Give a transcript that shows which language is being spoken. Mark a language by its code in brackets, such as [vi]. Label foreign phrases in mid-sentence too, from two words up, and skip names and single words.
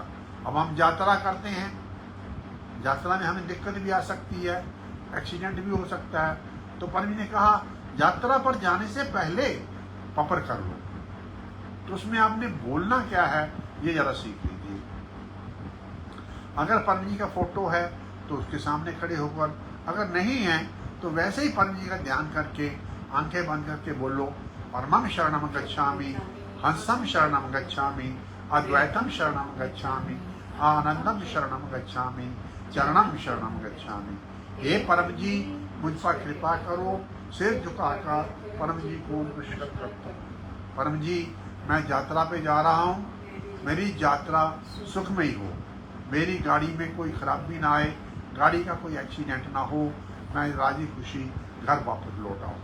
[hi] अब हम यात्रा करते हैं, यात्रा में हमें दिक्कत भी आ सकती है, एक्सीडेंट भी हो सकता है, तो परम जी ने कहा यात्रा पर जाने से पहले पपर कर लो। तो उसमें आपने बोलना क्या है ये जरा सीख लीजिए। अगर परम जी का फोटो है तो उसके सामने खड़े होकर, अगर नहीं है तो वैसे ही परम जी का ध्यान करके आंखें बंद करके बोलो [pi] परमं शरणं गच्छामि, हंसं शरणं गच्छामि, अद्वैतम शरणं गच्छामि, आनंदम शरणं गच्छामि, चरणं शरणं गच्छामि। [hi] हे परम जी मुझ पर कृपा करो। सिर झुकाकर परम जी को नमस्कार करता हूँ। परम जी मैं यात्रा पे जा रहा हूँ, मेरी यात्रा सुखमयी हो, मेरी गाड़ी में कोई खराबी ना आए, गाड़ी का कोई एक्सीडेंट ना हो, मैं राजी खुशी घर वापस लौट आऊँ।